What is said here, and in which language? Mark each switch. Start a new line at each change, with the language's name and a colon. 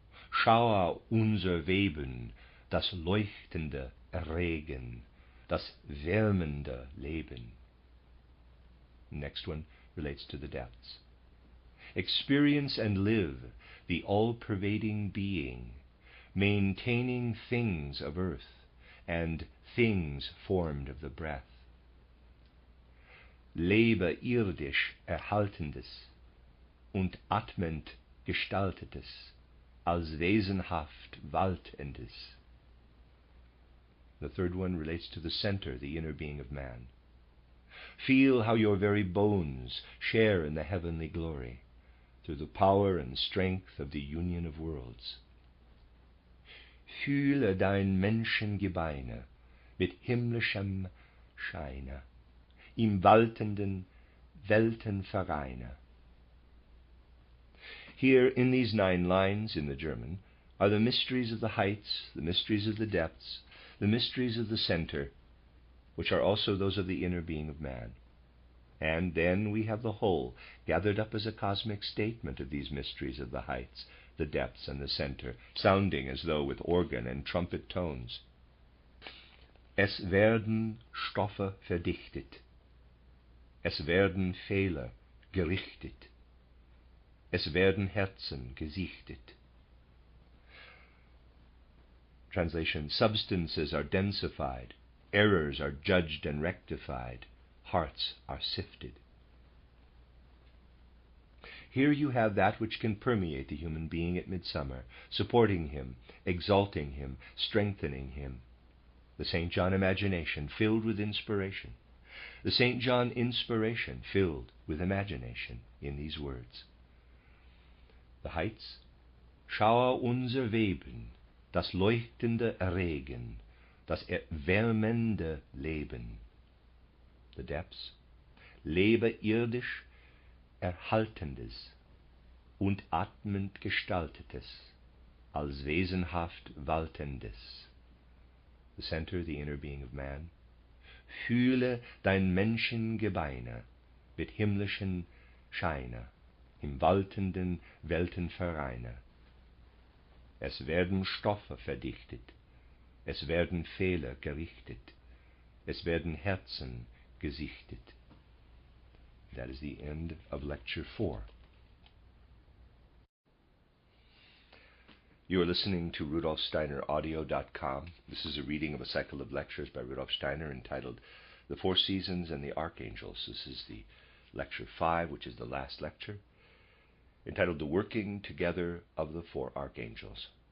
German: Schau unser Weben, das leuchtende Erregen, das wärmende Leben.
English: Next one relates to the depths. Experience and live the all-pervading being, maintaining things of earth and things formed of the breath.
German: Lebe irdisch Erhaltendes und atmend Gestaltetes, als wesenhaft Waltendes.
English: The third one relates to the center, the inner being of man. Feel how your very bones share in the heavenly glory, through the power and strength of the union of worlds.
German: Fühle dein Menschengebeine mit himmlischem Scheine, im waltenden Weltenvereine.
English: Here, in these 9 lines in the German, are the mysteries of the heights, the mysteries of the depths, the mysteries of the center, which are also those of the inner being of man. And then we have the whole, gathered up as a cosmic statement of these mysteries of the heights, the depths, and the center, sounding as though with organ and trumpet tones.
German: Es werden Stoffe verdichtet. Es werden Fehler gerichtet. Es werden Herzen gesichtet.
English: Translation: substances are densified, errors are judged and rectified, hearts are sifted. Here you have that which can permeate the human being at midsummer, supporting him, exalting him, strengthening him. The St. John imagination filled with inspiration. The St. John inspiration filled with imagination in these words. The heights:
German: schaue unser Weben, das leuchtende Erregen, das erwärmende Leben.
English: The depths:
German: lebe irdisch Erhaltendes und atmend Gestaltetes, als wesenhaft Waltendes.
English: The center, the inner being of man:
German: fühle dein Menschengebeine mit himmlischen Scheine, im waltenden Weltenvereine. Es werden Stoffe verdichtet, es werden Fehler gerichtet, es werden Herzen gesichtet.
English: That is the end of Lecture 4. You are listening to RudolfSteinerAudio.com. This is a reading of a cycle of lectures by Rudolf Steiner entitled The Four Seasons and the Archangels. This is the Lecture 5, which is the last lecture, entitled The Working Together of the Four Archangels.